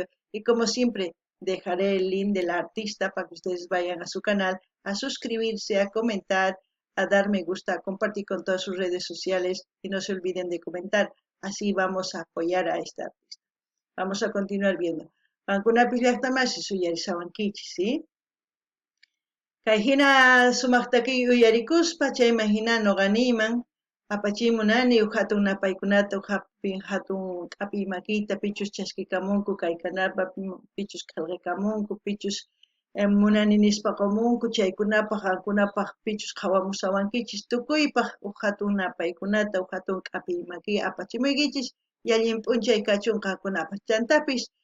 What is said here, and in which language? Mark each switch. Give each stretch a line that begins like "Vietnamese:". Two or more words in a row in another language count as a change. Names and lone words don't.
Spanish: Y como siempre, dejaré el link del artista para que ustedes vayan a su canal, a suscribirse, a comentar, a dar me gusta, a compartir con todas sus redes sociales y no se olviden de comentar. Así vamos a apoyar a este artista. Vamos a continuar viendo.
Quechua: Ancuna pillaqtamasi suyarisawankichis, ¿sí? Kay hina sumaqtaki uyarikuspa chayman hina nuqaniman apachimunani hatun napaykunata hatun k'api makita pichus chaskikamunku kay kanalpa pichus qillqikamunku pichus munani nispa qamunku chaykunapaq qankunapaq pichus qhawamusawankichis tukuypaq hatun napaykunata hatun k'api maki apachimuykichis y allin p'unchay kachun qankunapaq chantapis